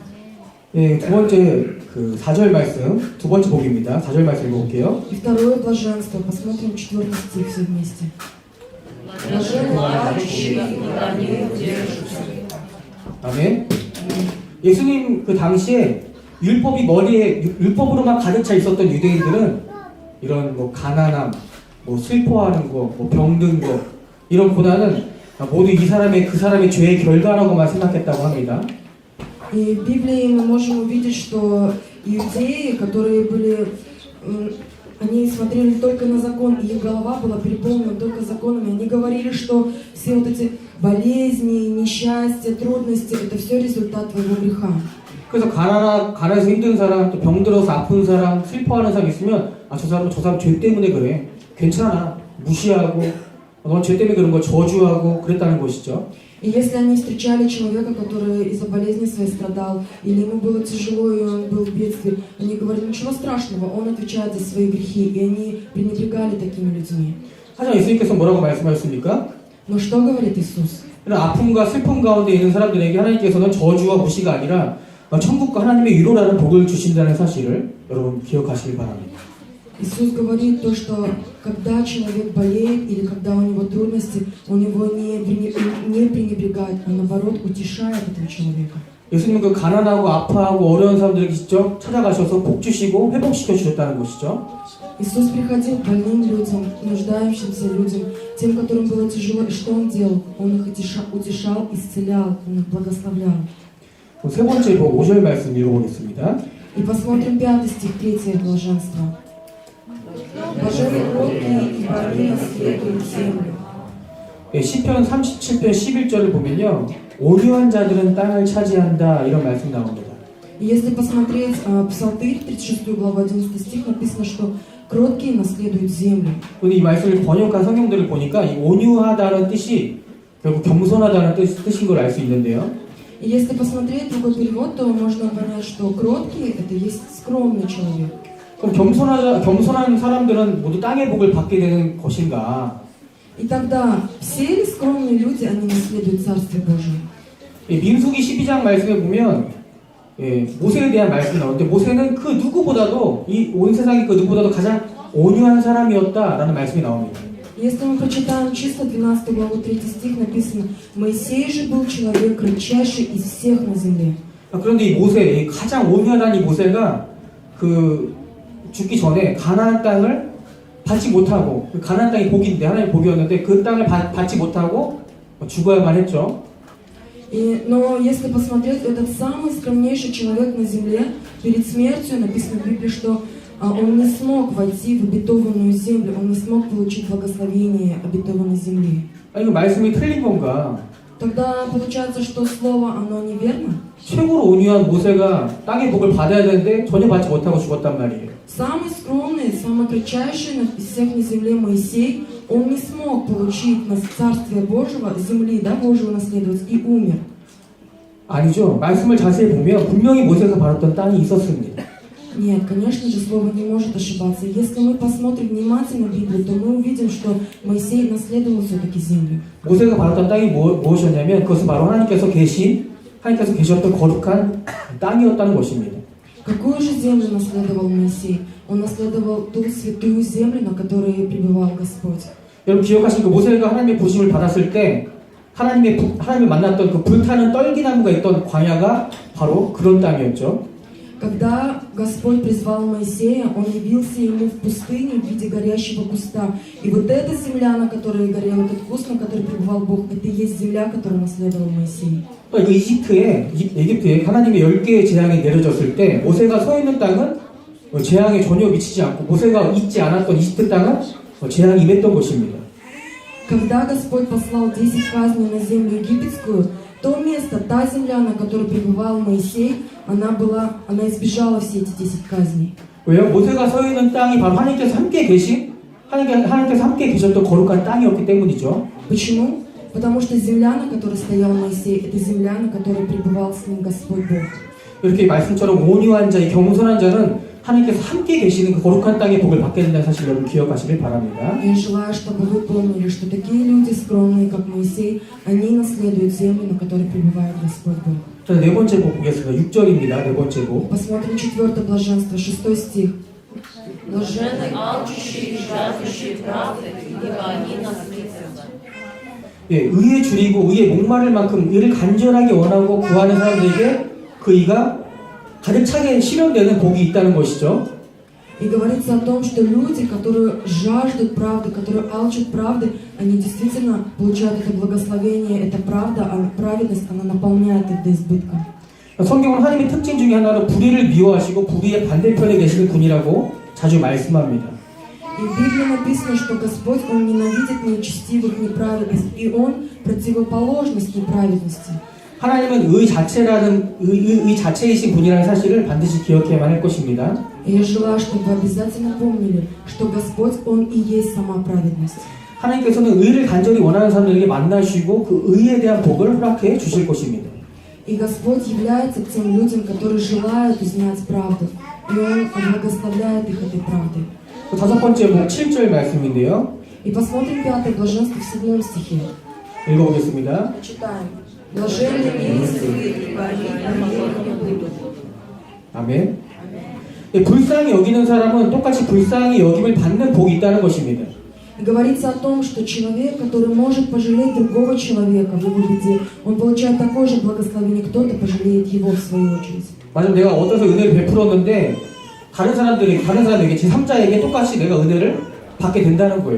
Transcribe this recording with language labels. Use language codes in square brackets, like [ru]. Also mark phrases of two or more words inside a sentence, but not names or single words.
[ko] 예, 두 번째 그 4절 말씀, 두 번째 복입니다. 4절 말씀 읽어볼게요. [ru] И второе блаженство, посмотрим 4 стих все вместе. Блаженны плачущие, ибо они утешатся. [ko] 아멘. 예수님 그 당시에 율법이 머리에 율법으로만 가득 차 있었던 유대인들은 이런 뭐 가난함, 뭐 슬퍼하는 거, 뭐 병든 거 이런 고난은 모두 이 사람의 그 사람의 죄의 결과라고만 생각했다고 합니다. [ru] И в Библии мы можем увидеть, что иудеи, которые были, они смотрели только на закон, и их голова была переполнена только законами. Они говорили, что все вот эти болезни, несчастья, трудности, это все результат твоего греха. [ko] 그래서 가난해서 힘든 사람, 또 병들어서 아픈 사람, 슬퍼하는 사람 있으면 저 사람 죄 때문에 그래. 괜찮아. 무시하고 넌 죄 때문에 그런 거 저주하고 그랬다는 것이죠. [ru] И если они встречали человека, который из-за болезни своей страдал, или ему было тяжело, и он был в бедствии, они говорили, ничего страшного, он отвечает за свои грехи, и они пренебрегали такими людьми. [ko] 하지만 예수님께서 뭐라고 말씀하셨습니까? [ru] Но что говорит Иисус? [ko] 이런 아픔과 슬픔 가운데 있는 사람들에게 하나님께서는 저주와 무시가 아니라 천국과 하나님의 위로라는 복을 주신다는 사실을 여러분 기억하시길 바랍니다. [ru] Иисус говорит то, что когда человек болеет или когда у него трудности, он его не пренебрегает, а наоборот утешает этого человека. [ko] 예수님은 그 가난하고 아파하고 어려운 사람들에게 직접 찾아가셔서 복 주시고 회복시켜 주셨다는 것이죠. [ru] Иисус приходил к больным людям, нуждающимся людям, тем, которым было тяжело, и что Он делал? Он их утешал, исцелял, Он их благословлял. [ko] 세 번째 복 5절 말씀 읽어보겠습니다. [ru] И посмотрим 5 стих, 3 блаженство. Блаженны кроткие, ибо они наследуют землю. [ko] 예, 시편 37편 11절을 보면요. 온유한 자들은 땅을 차지한다 이런 말씀 나옵니다. [ru] И если посмотреть Псалтырь, 36 глава, 11 стих, написано, что кроткие наследуют землю. [ko] 근데 이 말씀을 번역한 성경들을 보니까 이 온유하다는 뜻이 결국 겸손하다는 뜻인 걸 알 수 있는데요. [ru] И если посмотреть другой перевод, то можно понять, что кроткий – это есть скромный человек. [ko] 그럼 겸손한 사람들은 모두 땅의 복을 받게 되는 것인가? [ru] И тогда все ли скромные люди, они наследуют Царствие Божие? [ko] 민수기 12장 말씀에 보면 모세에 대한 말씀이 나오는데 모세는 그 누구보다도 이 온 세상의 그 누구보다도 가장 온유한 사람이었다라는 말씀이 나옵니다. [ru] Если мы прочитаем числа 12 главу 3 стих, написано: «Моисей же был человек кратчайший из всех на земле». [ko] 그런데 이 모세, 가장 온유하다는 이 모세가 그 죽기 전에 가나안 땅을 받지 못하고, 그 가나안 땅이 복인데 하나님의 복이었는데 그 땅을 받지 못하고 죽어야만 했죠. [ru] Но если посмотреть, этот самый скромнейший человек на земле, перед смертью написано в Библии, что он не смог войти в обетованную землю, он не смог получить благословение обетованной земли. [ko] 아니 그 말씀이 틀린 건가? [ru] Тогда получается, что слово, оно неверно? [ko] 최고로 온유한 모세가 땅의 복을 받아야 되는데 전혀 받지 못하고 죽었단 말이에요. [ru] Самый скромный, самый кратчайший из всех на земле Моисей, он не смог получить Царствие Божьего, земли, да, Божьего наследовать, и умер. [ko] 아니죠. 말씀을 자세히 보면 분명히 모세가 바랐던 땅이 있었습니다. [ru] Нет, конечно же, Слово не может ошибаться. Если мы посмотрим внимательно Библию, то мы увидим, что Моисей наследовал все-таки землю. [ko] 모세가 바랐던 땅이 무엇이었냐면 그것은 바로 하나님께서 계셨던 거룩한 땅이었다는 것입니다. [ru] Какую же землю наследовал Моисей? Он наследовал ту святую землю, на которой пребывал Господь. [ko] 여러분 기억하시는 그 모세가 하나님의 부심을 받았을 때 하나님을 만났던 그 불타는 떨기나무가 있던 광야가 바로 그런 땅이었죠. [ru] Когда Господь призвал Моисея, Он явился ему в пустыне в виде горящего куста. И вот эта земля, на которой горел этот куст, на которой пребывал Бог, это и есть земля, которую наследовал Моисей. [ko] 또 에집트에 하나님의 10개의 재앙이 내려졌을 때 모세가 서 있는 땅은 재앙에 전혀 미치지 않고 모세가 있지 않았던 이집트 땅은 재앙이 임했던 것입니다. [ru] Когда Господь послал 10 казней на землю египетскую, то место, та земля, на которой пребывал Моисей, она избежала все эти 10 казней. [ko] 왜요? 모세가 서 있는 땅이 바로 하나님께서 함께 계셨던 거룩한 땅이었기 때문이죠. [ru] Почему? Потому что земля, на которой стоял Моисей, это земля, на которой пребывал с ним Господь Бог. [ko] 이렇게 말씀처럼 온유한 자, 겸손한 자는 하나님께서 함께 계시는 그 거룩한 땅의 복을 받게 된다는 사실 여러분 기억하시길 바랍니다. [ru] Я желаю, чтобы вы помнили, что такие люди скромные, как Моисей, они наследуют землю, на которой пребывает Господь Бог. [ko] 자, 네 번째 복 보겠습니다. 6절입니다. 네 번째 복. [ru] Посмотрим 4 блаженство, 6 стих. Блаженны алчущие и жаждущие правды, ибо они насытятся. [ko] 예, 의에 줄이고 의에 목마를 만큼 의를 간절하게 원하고 구하는 사람들에게 그 의가 가득 차게 실현되는 복이 있다는 것이죠. [ru] И говорится о том, что люди, которые жаждут правды, которые алчат правды, они действительно получают это благословение, эта правда, а праведность, она наполняет их до избытка. [ko] 성경은 하나님의 특징 중에 하나로 불의를 미워하시고 불의의 반대편에 계시는 분이라고 자주 말씀합니다. [ru] И в Библии написано, что Господь, Он ненавидит нечестивых, неправедность, и Он противоположность неправедности. [ko] 하나님은 의 자체이신 분이라는 사실을 반드시 기억해야만 할 것입니다. [ru] И я желаю, чтобы вы обязательно помнили, что Господь, Он и есть сама праведность. [ko] 하나님께서는 의를 간절히 원하는 사람들에게 만나시고 그 의에 대한 복을 허락해 주실 것입니다. [ru] И Господь является к тем людям, которые желают узнать правду, и Он благословляет их этой правдой. [ko] 다섯 번째 복 7절 말씀인데요. [ru] И посмотрим 5 блаженство в 7 стихе. [ko] 읽어보겠습니다. [ru] Читаем. Блаженны милостивые, ибо они помилованы будут. [ko] 아멘. 예, 불쌍히 여기는 사람은 똑같이 불쌍히 여김을 받는 복이 있다는 것입니다. [ru] И говорится о том, что человек, который может пожалеть другого человека в его беде, он получает такое же благословение, кто-то пожалеет его в свою очередь. [ko] 맞아, 내가 얻어서 은혜를 베풀었는데 다른 사람에게 제3자에게 똑같이 내가 은혜를 받게 된다는 거예요.